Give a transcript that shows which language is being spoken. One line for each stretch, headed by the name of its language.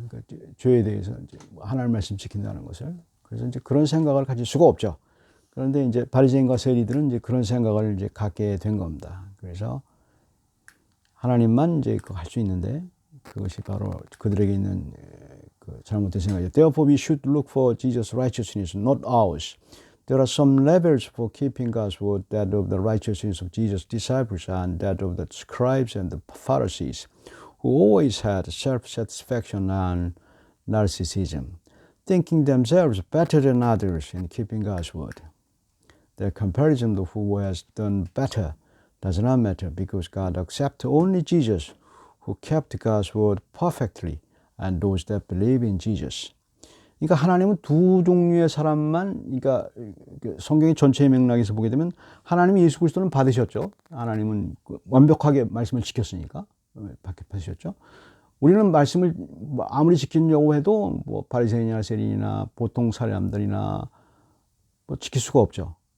Korean: 그러니까 죄에 대해서 이제 하나님 말씀 지킨다는 것을. 그래서 이제 그런 생각을 가질 수가 없죠. 그런데 이제 바리새인과 세리들은 이제 그런 생각을 이제 갖게 된 겁니다. 그래서 하나님만 이제 할 수 있는데 그것이 바로 그들에게 있는 그 잘못된 생각이죠.
English: Therefore we should look for Jesus' righteousness, not ours. There are some levels for keeping God's word, that of the righteousness of Jesus' disciples and that of the scribes and the Pharisees, who always had self-satisfaction and narcissism, thinking themselves better than others in keeping God's word. The comparison of who has done better does not matter, because God accepts only Jesus, who kept God's word perfectly, and those that believe in Jesus.
Korean: 그러니까 하나님은 두 종류의 사람만, 그러니까 성경의 전체의 맥락에서 보게 되면 하나님이 예수 그리스도는 받으셨죠. 하나님은 완벽하게 말씀을 지켰으니까 받으셨죠. 우리는 말씀을 아무리 지키려고 해도 뭐 바리새인이나 세리나 보통 사람들이나 뭐 지킬 수가 없죠.